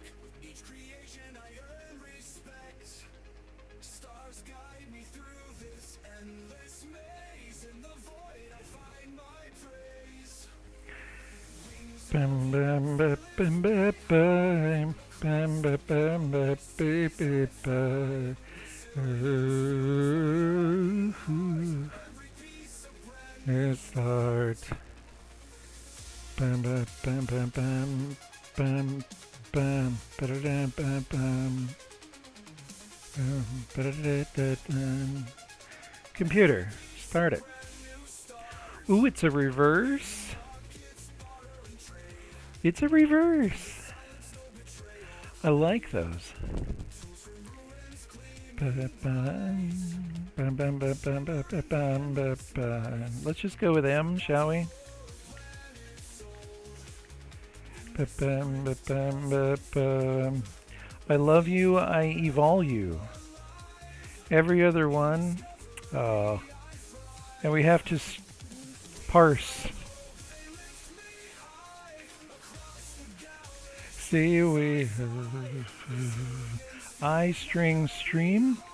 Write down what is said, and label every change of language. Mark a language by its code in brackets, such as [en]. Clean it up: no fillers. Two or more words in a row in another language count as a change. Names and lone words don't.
[en] With each creation I earn respect. Stars guide me through this endless maze. In the void I find my praise. Bum bum ba bum ba bum. Bum ba bum ba bee bee ba. It starts. Bam bam bam bam bam bam bam ba-da-dam, bam bam ba-da-da-da-dam. Computer, start it. Ooh, it's a reverse. It's a reverse. I like those. Ba-da-bam, bam, bam, bam, bam, bam, bam, bam, bam. Let's just go with M, shall we? Ba-bam, ba-bam, ba-bam. I love you, I evol you. Every other one. Oh. And we have to parse. See we I string stream.